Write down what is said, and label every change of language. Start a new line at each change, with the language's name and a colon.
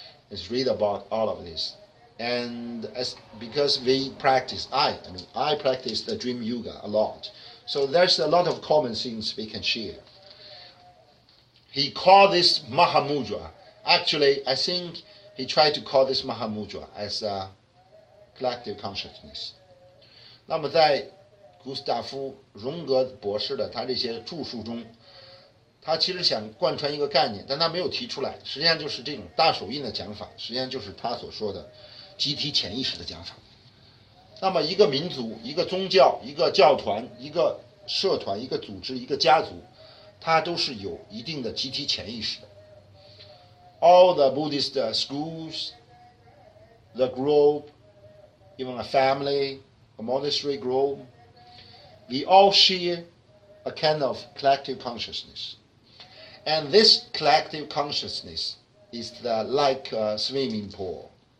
English: Let's read about all of this. And because we practice, I practice the dream yoga a lot, so there's a lot of common things we can share. He called this Mahamudra. Actually, I think he tried to call this Mahamudra as a collective consciousness.
Chinese: 那么在古斯塔夫·荣格博士的他这些著述中，他其实想贯穿一个概念，但他没有提出来。实际上就是这种大手印的讲法，实际上就是他所说的集体潜意识的讲法。那么一个民族、一个宗教、一个教团、一个社团、一个组织、一个家族，它都是有一定的集体潜意识的。
English: All the Buddhist schools, the group, even a family, a monastery group, we all share a kind of collective consciousness. And this collective consciousness is like a swimming pool.